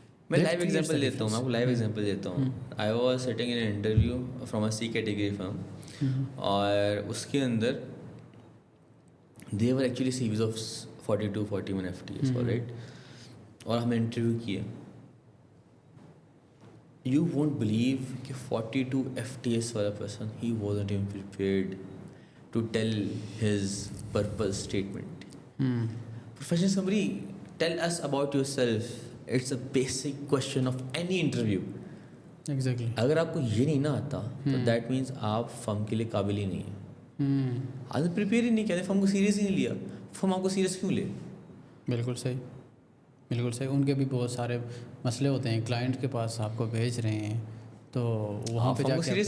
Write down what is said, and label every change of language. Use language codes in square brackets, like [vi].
[hi] मैं live example देता हूँ, मैं आपको लाइव एग्जांपल देता हूँ. [en] I was sitting in an interview from a C category firm, [hi] और उसके अंदर [en] They were actually series of 42-41 FTS, right. [hi] और हमने इंटरव्यू किए. [en] You won't believe कि 42 FTS वाला person, ही wasn't even prepared to tell his purpose statement. Professional summary, tell us about yourself. It's a basic question of any interview. Exactly. [hi] अगर आपको ये नहीं ना आता तो [en] that means [hi] आप फर्म के लिए काबिल ही नहीं है. आज प्रिपेयर ही नहीं किया, फर्म को सीरियस ही नहीं लिया, फर्म आपको सीरियस क्यों ले. बिल्कुल सही, बिल्कुल सही. उनके भी बहुत सारे मसले होते हैं, क्लाइंट के पास आपको भेज रहे हैं, तो वहाँ पे जाके